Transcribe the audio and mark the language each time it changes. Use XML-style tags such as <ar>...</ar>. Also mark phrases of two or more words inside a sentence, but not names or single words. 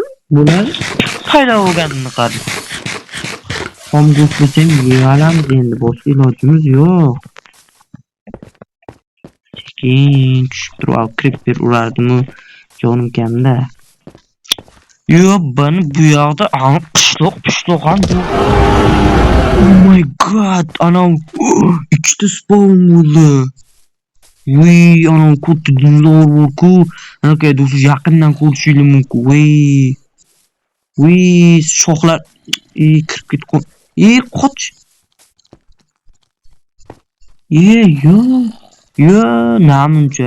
<uz>Bular paydo bo'lganini qara. Xom go'shtni yeyolamiz endi, boshqa ilojimiz yo'q. Sekin tushib turib, kripet urardimi? Jonim kamda. Yo'q, buni bu yoqda qishloq ham.</uz> <en>Oh my god,</en> <uz>ana ikkita spawn bo'ldi. Voy, ana katta dinozavr bor-ku. Aka, do'stlar, yaqindan ko'rishingiz mumkin. Voy, shoxlar kirib ketgan. Qoch. Yo, namuncha.</uz>